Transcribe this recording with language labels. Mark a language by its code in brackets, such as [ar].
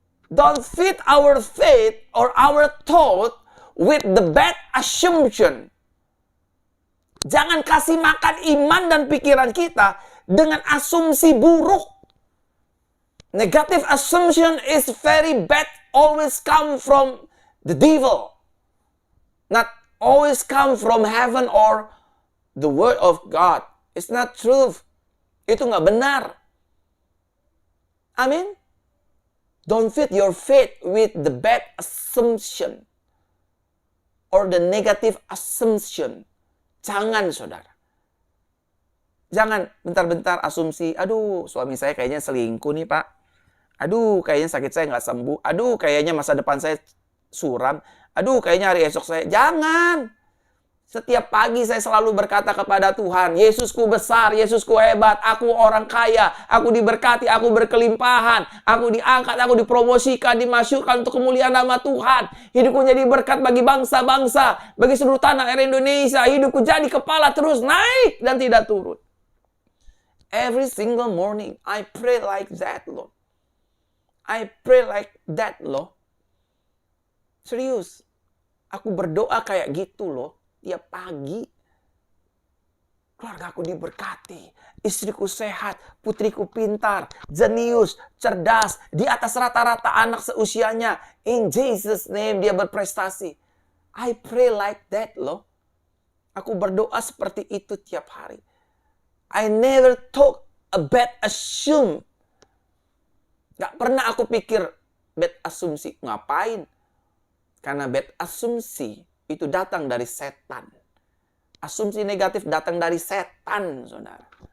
[en] Don't feed our faith or our thought with the bad assumption. [id] Jangan kasih makan iman dan pikiran kita dengan asumsi buruk. [en] Negative assumption is very bad. Always come from the devil. Not always come from heaven or the word of God. It's not truth. [id] Itu nggak benar. [en] Amin. Don't feed your faith with the bad assumption or the negative assumption. [id] Jangan, saudara. Jangan bentar-bentar asumsi, aduh suami saya kayaknya selingkuh nih pak. Aduh kayaknya sakit saya nggak sembuh. Aduh kayaknya masa depan saya suram. Aduh kayaknya hari esok saya. Jangan. Setiap pagi saya selalu berkata kepada Tuhan, Yesusku besar, Yesusku hebat, aku orang kaya, aku diberkati, aku berkelimpahan, aku diangkat, aku dipromosikan, dimasyurkan untuk kemuliaan nama Tuhan. Hidupku jadi berkat bagi bangsa-bangsa, bagi seluruh tanah air Indonesia. Hidupku jadi kepala terus naik dan tidak turun. [en] Every single morning, I pray like that, Lord. I pray like that, Lord. Serius. [id] Aku berdoa kayak gitu, loh. Tiap pagi. Keluarga aku diberkati. Istriku sehat. Putriku pintar. Jenius. Cerdas. Di atas rata-rata anak seusianya. [en] In Jesus' name [id] dia berprestasi. [en] I pray like that, loh. [id] Aku berdoa seperti itu tiap hari. [en] I never took a bad assume. [id] Gak pernah aku pikir bad asumsi. Ngapain? Karena bad asumsi itu datang dari setan. Asumsi negatif datang dari setan, saudara.